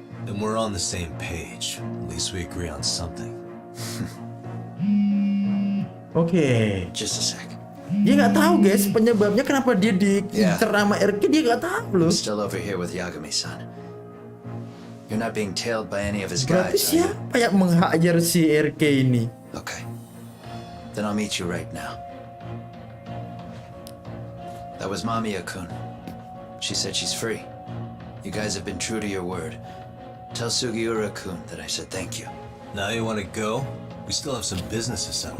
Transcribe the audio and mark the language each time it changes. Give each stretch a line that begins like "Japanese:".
English: Then we're on the same page. At least we agree on something.
Indonesian: Oke.
English: Just a sec.
Indonesian: Dia nggak tahu guys penyebabnya kenapa dia diincer sama RK, dia nggak tahu loh.
English: I'm still over here with Yagami-san. You're not being tailed by any of his
Indonesian: Berarti
English: guys, are you?
Indonesian: siapa yang meng-hire si RK ini?
English: Okay. Then I'll meet you right now. That was Mamiya-kun. She said she's free. You guys have been true to your word. Tell Sugiura-kun that I said thank you. Now you want to go? We still have some business to settle.